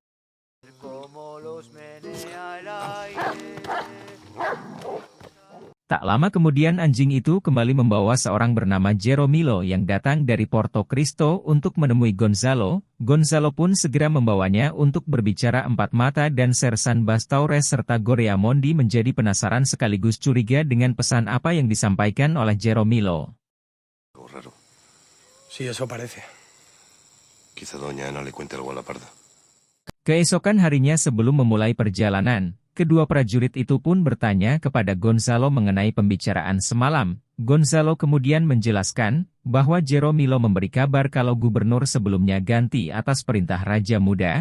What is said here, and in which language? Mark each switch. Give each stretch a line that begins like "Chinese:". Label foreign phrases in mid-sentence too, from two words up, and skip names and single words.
Indonesian: Tak lama kemudian anjing itu kembali membawa seorang bernama Jeromilo yang datang dari Porto Cristo untuk menemui Gonzalo. Gonzalo pun segera membawanya untuk berbicara. Empat Mata dan Sersan Bastaures serta Goria Mondi menjadi penasaran sekaligus curiga dengan pesan apa yang disampaikan oleh Jeromilo.
Spanish: Sí, eso parece. Quizá doña Ana le cuente algo a la parda.
Indonesian: Keesokan harinya sebelum memulai perjalanan, kedua prajurit itu pun bertanya kepada Gonzalo mengenai pembicaraan semalam. Gonzalo kemudian menjelaskan bahwa Jeromilo memberi kabar kalau gubernur sebelumnya ganti atas perintah Raja Muda.